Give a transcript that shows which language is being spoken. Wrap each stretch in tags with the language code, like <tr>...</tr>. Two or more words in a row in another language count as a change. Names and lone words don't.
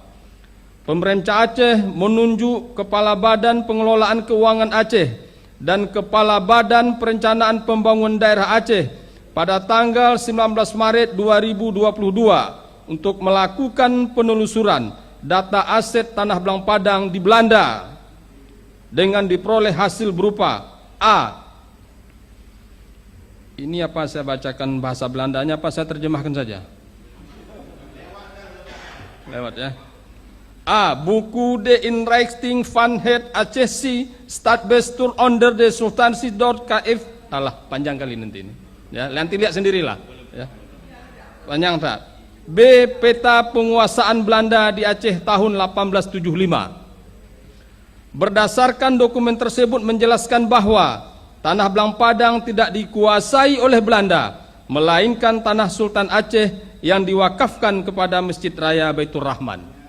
<id>Pemerintah Aceh menunjuk Kepala Badan Pengelolaan Keuangan Aceh dan Kepala Badan Perencanaan Pembangunan Daerah Aceh pada tanggal 19 Maret 2022 untuk melakukan penelusuran data aset tanah Blang Padang di Belanda dengan diperoleh hasil berupa A. Ini apa saya bacakan bahasa Belandanya, apa saya terjemahkan saja? Lewat ya. A. Buku De Inrichting van het Acehse Stadbestuur onder de Sultancy .kf. Alah, panjang kali nanti ini. Ya, nanti lihat sendirilah. Ya. Panjang tak? B. Peta penguasaan Belanda di Aceh tahun 1875. Berdasarkan dokumen tersebut menjelaskan bahwa tanah Blang Padang tidak dikuasai oleh Belanda, melainkan tanah Sultan Aceh yang diwakafkan kepada Masjid Raya Baitur Rahman.</id>